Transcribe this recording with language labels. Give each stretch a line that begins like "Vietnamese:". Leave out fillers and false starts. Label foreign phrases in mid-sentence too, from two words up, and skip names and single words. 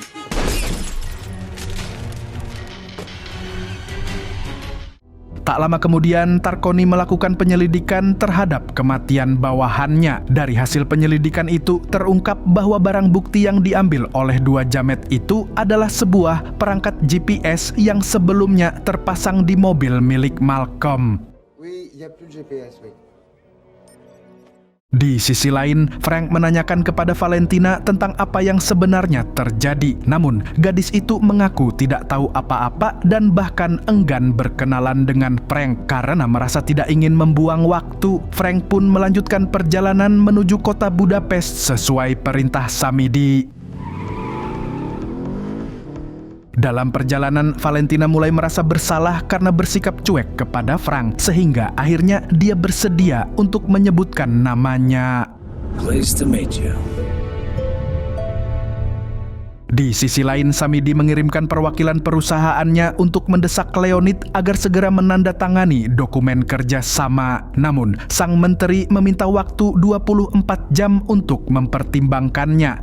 Indonesian: Tak lama kemudian, Tarkoni melakukan penyelidikan terhadap kematian bawahannya. Dari hasil penyelidikan itu, terungkap bahwa barang bukti yang diambil oleh dua jamet itu adalah sebuah perangkat GPS yang sebelumnya terpasang di mobil milik Malcolm.
French: Oui, il n'y a plus de GPS, oui.
Indonesian: Di sisi lain, Frank menanyakan kepada Valentina tentang apa yang sebenarnya terjadi. Namun, gadis itu mengaku tidak tahu apa-apa dan bahkan enggan berkenalan dengan Frank karena merasa tidak ingin membuang waktu. Frank pun melanjutkan perjalanan menuju kota Budapest sesuai perintah Samidi. Dalam perjalanan, Valentina mulai merasa bersalah karena bersikap cuek kepada Frank, sehingga akhirnya dia bersedia untuk menyebutkan namanya.
English: Pleased to meet you.
Indonesian: Di sisi lain, Samidi mengirimkan perwakilan perusahaannya untuk mendesak Leonid agar segera menandatangani dokumen kerja sama. Namun, sang menteri meminta waktu 24 jam untuk mempertimbangkannya.